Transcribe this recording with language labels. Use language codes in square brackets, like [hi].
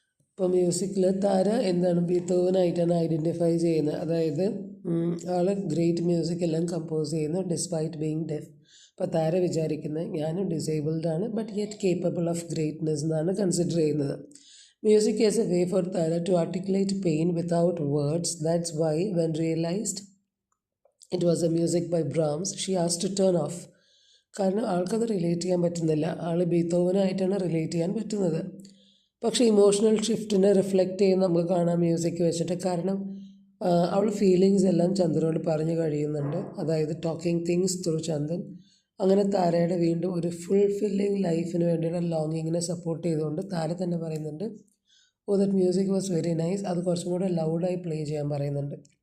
[ml] ഇപ്പോൾ മ്യൂസിക്കിൽ താര എന്താണ് ബീത്തോവനായിട്ടാണ് ഐഡൻറ്റിഫൈ ചെയ്യുന്നത്. അതായത് ആൾ ഗ്രേറ്റ് മ്യൂസിക് എല്ലാം കമ്പോസ് ചെയ്യുന്നു [en] Despite being deaf. [ml] അപ്പോൾ താര വിചാരിക്കുന്നത് ഞാനും ഡിസേബിൾഡ് ആണ് [en] but yet capable of greatness [ml] എന്നാണ് കൺസിഡർ ചെയ്യുന്നത്. [en] Music is a way for Tara to articulate pain without words. That's why when realized it was a music by Brahms, she asked to turn off. [ml] കാരണം ആൾക്കത് relate ചെയ്യാൻ പറ്റുന്നില്ല. ആൾ ബീത്തോവനായിട്ടാണ് relate ചെയ്യാൻ പറ്റുന്നത്. പക്ഷേ emotional ഷിഫ്റ്റിനെ reflect ചെയ്യുന്ന നമുക്ക് കാണാം മ്യൂസിക് വെച്ചിട്ട്. കാരണം അവൾ ഫീലിങ്സ് എല്ലാം ചന്ദനോട് പറഞ്ഞു കഴിയുന്നുണ്ട്. അതായത് [en] talking things through [ml] ചന്ദൻ. അങ്ങനെ താരയുടെ വീണ്ടും ഒരു ഫുൾഫില്ലിങ് ലൈഫിന് വേണ്ടിയുള്ള ലോങ്ങിങ്ങിനെ സപ്പോർട്ട് ചെയ്തുകൊണ്ട് താര തന്നെ പറയുന്നുണ്ട്, [en] oh that music was very nice, [ml] അത് കുറച്ചും കൂടെ ലൗഡായി പ്ലേ ചെയ്യാൻ പറയുന്നുണ്ട്.